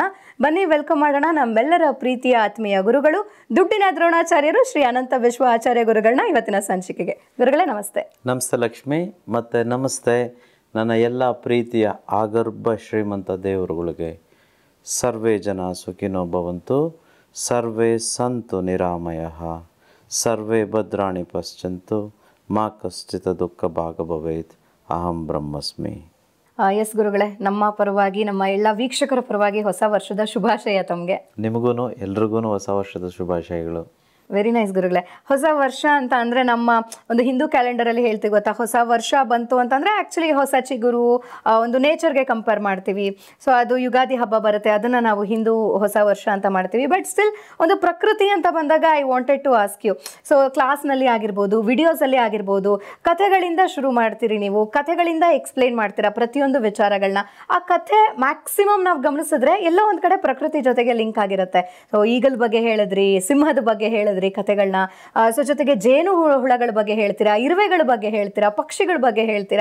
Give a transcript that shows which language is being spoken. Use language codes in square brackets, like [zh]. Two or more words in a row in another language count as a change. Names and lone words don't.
[kn] ಬನ್ನಿ, ವೆಲ್ಕಮ್ ಮಾಡೋಣ ನಮ್ಮೆಲ್ಲರ ಪ್ರೀತಿಯ ಆತ್ಮೀಯ ಗುರುಗಳು, ದುಡ್ಡಿನ ದ್ರೋಣಾಚಾರ್ಯರು ಶ್ರೀ ಅನಂತ ವಿಶ್ವ ಆಚಾರ್ಯ ಗುರುಗಳನ್ನ ಇವತ್ತಿನ ಸಂಚಿಕೆಗೆ. ಗುರುಗಳೇ ನಮಸ್ತೆ. ನಮಸ್ತೆ ಲಕ್ಷ್ಮಿ, ಮತ್ತು ನಮಸ್ತೆ ನನ್ನ ಎಲ್ಲ ಪ್ರೀತಿಯ ಆಗರ್ಭ ಶ್ರೀಮಂತ ದೇವರುಗಳಿಗೆ. [sa] ಸರ್ವೇ ಜನ ಸುಖಿನೋ ಭವಂತು, ಸರ್ವೇ ಸಂತು ನಿರಾಮಯಃ, ಸರ್ವೇ ಭದ್ರಾಣಿ ಪಶ್ಯಂತು, ಮಾ ಕಶ್ಚಿತ್ ದುಃಖ ಭಾಗ ಭವೇತ್, ಅಹಂ ಬ್ರಹ್ಮಸ್ಮಿ. [kn] ಎಸ್ ಗುರುಗಳೇ, ನಮ್ಮ ಪರವಾಗಿ, ನಮ್ಮ ಎಲ್ಲ ವೀಕ್ಷಕರ ಪರವಾಗಿ ಹೊಸ ವರ್ಷದ ಶುಭಾಶಯ ತಮಗೆ. ನಿಮಗೂ ಎಲ್ರಿಗೂ ಹೊಸ ವರ್ಷದ ಶುಭಾಶಯಗಳು. [en] very nice ಗುರುಗಳೇ. [kn] ಹೊಸ ವರ್ಷ ಅಂತ ಅಂದರೆ ನಮ್ಮ ಒಂದು ಹಿಂದೂ ಕ್ಯಾಲೆಂಡರಲ್ಲಿ ಹೇಳ್ತೀವಿ ಗೊತ್ತಾ, ಹೊಸ ವರ್ಷ ಬಂತು ಅಂತಂದರೆ ಆ್ಯಕ್ಚುಲಿ ಹೊಸ ಚಿಗುರು, ಒಂದು [en] natureಗೆ compare [kn] ಮಾಡ್ತೀವಿ. ಸೊ ಅದು ಯುಗಾದಿ ಹಬ್ಬ ಬರುತ್ತೆ, ಅದನ್ನು ನಾವು ಹಿಂದೂ ಹೊಸ ವರ್ಷ ಅಂತ ಮಾಡ್ತೀವಿ. [en] but still [kn] ಒಂದು ಪ್ರಕೃತಿ ಅಂತ ಬಂದಾಗ [en] I wanted to ask you. [kn] ಸೊ ಕ್ಲಾಸ್ನಲ್ಲಿ ಆಗಿರ್ಬೋದು, ವಿಡಿಯೋಸಲ್ಲಿ ಆಗಿರ್ಬೋದು, ಕಥೆಗಳಿಂದ ಶುರು ಮಾಡ್ತೀರಿ ನೀವು, ಕಥೆಗಳಿಂದ ಎಕ್ಸ್ಪ್ಲೈನ್ ಮಾಡ್ತೀರಾ ಪ್ರತಿಯೊಂದು ವಿಚಾರಗಳನ್ನ. ಆ ಕಥೆ ಮ್ಯಾಕ್ಸಿಮಮ್ ನಾವು ಗಮನಿಸಿದ್ರೆ ಎಲ್ಲೋ ಒಂದು ಕಡೆ ಪ್ರಕೃತಿ ಜೊತೆಗೆ ಲಿಂಕ್ ಆಗಿರುತ್ತೆ. ಸೊ ಈಗಲ್ ಬಗ್ಗೆ ಹೇಳಿದ್ರಿ, ಸಿಂಹದ ಬಗ್ಗೆ ಹೇಳಿದ್ರಿ, ಹೇಳಿದ್ರಿ ಕತೆಗಳನ್ನ. ಸೊ ಜೊತೆಗೆ ಜೇನು ಹುಳಗಳ ಬಗ್ಗೆ ಹೇಳ್ತೀರಾ, ಇರುವೆಗಳ ಬಗ್ಗೆ ಹೇಳ್ತೀರಾ, ಪಕ್ಷಿಗಳ ಬಗ್ಗೆ ಹೇಳ್ತೀರಾ.